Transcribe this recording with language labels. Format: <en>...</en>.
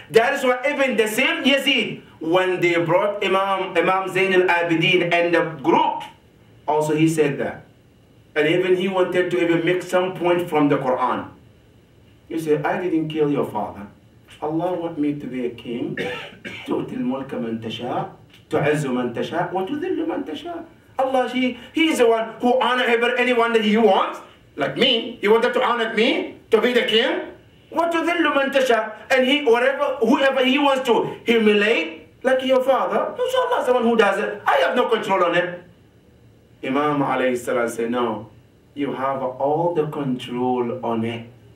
<en>That is why even the same Yazid, when they brought Imam Zayn al-Abidin and the group, also he said that. And even he wanted to even make some point from the Quran. He said, I didn't kill your father. Allah want me to be a king.</en> <ar>تؤتي الملك من تشاء تعز من تشاء وتذل من تشاء.</ar> <en>Allah, He's the one who honor anyone that He wants. Like me, He wanted to honor me to be the king.</en> <ar>وتذل من تشاء.</ar> <en>And whoever He wants to humiliate, like your father, Allah is the one who does it. I have no control on it. Imam alayhi salam said, no, you have all the control on it.</en>